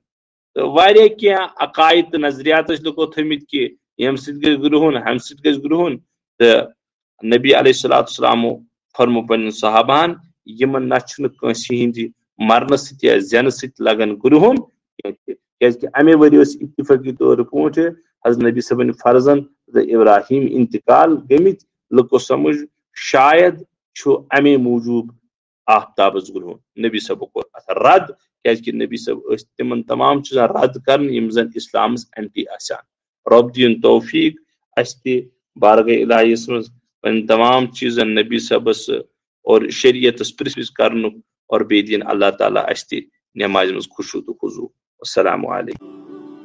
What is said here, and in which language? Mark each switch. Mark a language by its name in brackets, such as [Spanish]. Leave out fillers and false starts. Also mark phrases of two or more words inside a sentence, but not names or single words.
[Kashmiri] تو واریاہ کینٛہہ عقائد تہٕ نظریات ٲسۍ لُکو تھٲمٕتۍ کہ ییٚمہِ سۭتۍ گژھِ گرہُن ہمہِ سۭتۍ گژھِ گرہُن تہٕ نبی [Arabic] علیہ الصلوۃ والسلامو [Kashmiri] فرمو پنٕنٮ۪ن صحابہن یمن نہ چھُنہٕ کٲنٛسہِ ہٕنٛدِ مرنہٕ سۭتۍ یا زینہٕ سۭتۍ لگان گرہُن کیٛازِ امے ؤری ٲسۍ اتفٲقی طور پٲٹھۍ حضرت نبی صٲبن فرزن ابراہیم انتقال گٔمٕتۍ لُکو سمجھ شاید چھُ امے موٗجوٗب آفتابس گرہُن. نبی صٲبو کوٚر اتھ رد کیٛازِ نبی صٲب ٲسۍ تمن تمام چیٖزن رد کرن یم زن اسلامس اینٹی آسان. رب دین توفیق اس تہِ بارگاہ الہیس منٛز پنٕنۍ تمام چیٖزن نبی صٲبس اور شریعتس پرژھ پرژھ کرنُک اور بیٚیہِ دِن اللہ تعالیٰ اس تہِ نمازِ منٛز خشوع تہٕ خضوع. [Arabic] السلام علیکم.